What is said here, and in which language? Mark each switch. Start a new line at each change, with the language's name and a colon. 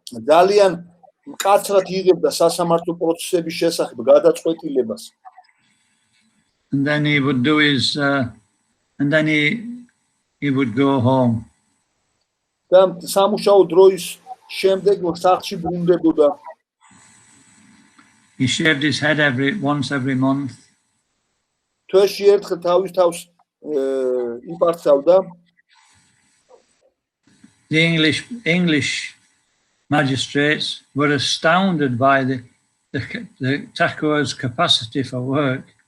Georgian: ძალიან მკაცრად იღებდა სასამართლო პროცესების შესახებ გადაწყვეტილებას.
English: And then he would do his, and then he would go home.
Georgian: და სამუშაო დროის შემდეგ სახლში ბრუნდებოდა.
English: He shaved his head once every month.
Georgian: თვეში ერთხელ თავის თავს იპარცავდა.
English: The English magistrates were astounded by the Thakur's capacity for work.